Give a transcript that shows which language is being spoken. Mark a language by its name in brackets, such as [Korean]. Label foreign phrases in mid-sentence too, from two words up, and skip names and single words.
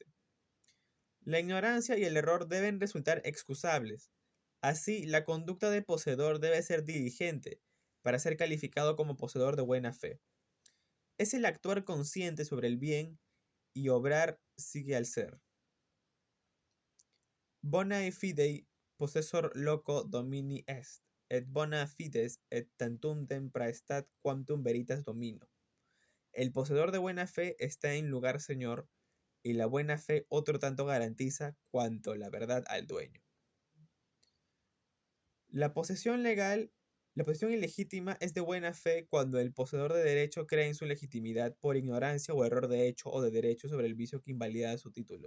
[Spanish] La ignorancia y el error deben resultar excusables. Así, la conducta de poseedor debe ser diligente para ser calificado como poseedor de buena fe. Es el actuar consciente sobre el bien y obrar sigue al ser. [Latin] Bona fidei possessor loco domini est, et bona fides et tantum praestat quantum veritas domino. [Spanish] El poseedor de buena fe está en lugar señor, y la buena fe otro tanto garantiza cuanto la verdad al dueño. La posesión ilegítima es de buena fe cuando el poseedor de derecho cree en su legitimidad por ignorancia o error de hecho o de derecho sobre el vicio que invalida su título.